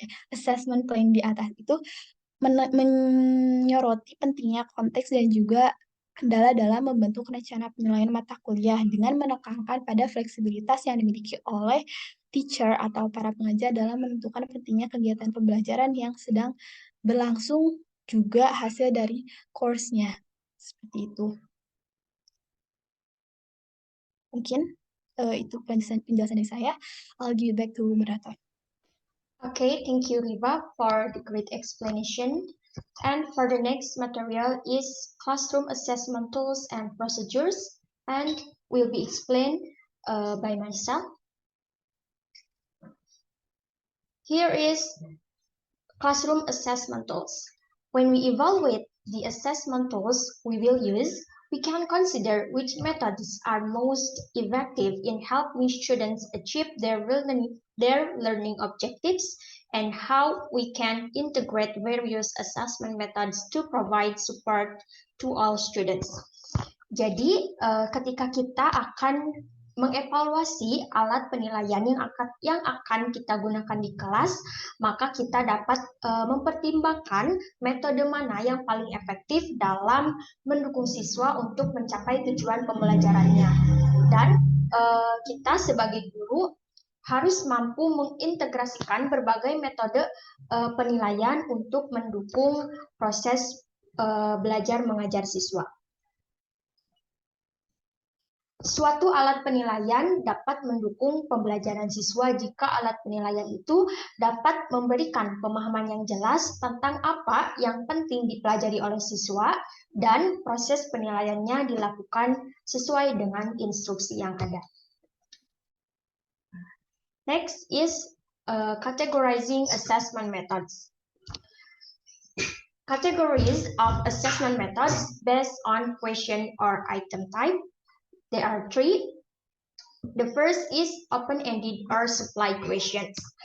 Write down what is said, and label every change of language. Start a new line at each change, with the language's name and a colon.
Indonesian: assessment plan di atas itu menyoroti pentingnya konteks dan juga kendala dalam membentuk rencana penilaian mata kuliah dengan menekankan pada fleksibilitas yang dimiliki oleh teacher atau para pengajar dalam menentukan pentingnya kegiatan pembelajaran yang sedang berlangsung juga hasil dari course-nya. Seperti itu. Mungkin itu penjelasan dari saya.
English: I'll give it back to moderator. Okay, thank you, Riva, for the great explanation. And for the next material is classroom assessment tools and procedures, and will be explained by myself. Here is classroom assessment tools. When we evaluate the assessment tools we will use, we can consider which methods are most effective in helping students achieve their learning objectives and how we can integrate various assessment methods to provide support to all students.
Indonesian: Jadi, ketika kita akan mengevaluasi alat penilaian yang akan kita gunakan di kelas, maka kita dapat mempertimbangkan metode mana yang paling efektif dalam mendukung siswa untuk mencapai tujuan pembelajarannya. Dan kita sebagai guru harus mampu mengintegrasikan berbagai metode penilaian untuk mendukung proses belajar mengajar siswa. Suatu alat penilaian dapat mendukung pembelajaran siswa jika alat penilaian itu dapat memberikan pemahaman yang jelas tentang apa yang penting dipelajari oleh siswa dan proses penilaiannya dilakukan sesuai dengan instruksi yang ada.
English: Next is categorizing assessment methods. Categories of assessment methods based on question or item type. There are three. The first is open-ended or supply questions.